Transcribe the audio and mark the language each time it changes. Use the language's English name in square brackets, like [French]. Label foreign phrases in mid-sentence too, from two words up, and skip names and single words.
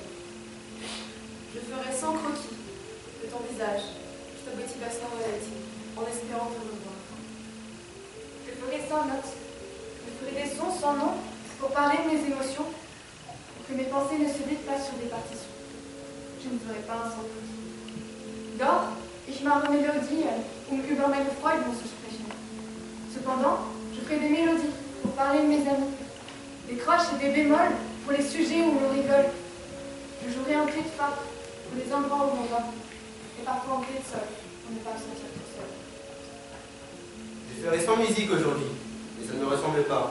[French] Je ferai sans croquis de ton visage, je te motivation relative, en espérant te revoir. Je ferai sans notes. Je ferai des sons sans nom pour parler de mes émotions, pour que mes pensées ne se vident pas sur des partitions. Je ne ferai pas un sans faute. [German] Doch, ich mache Melodie, über meine Freuden zu sprechen. [French] Cependant, je ferai des mélodies pour parler de mes amis, des croches et des bémols pour les sujets où l'on rigole. Je jouerai un clé de fa pour les endroits où l'on va, et parfois en clé de sol pour ne pas se sentir tout seul. Je ferai sans musique aujourd'hui, mais ça ne me ressemble pas.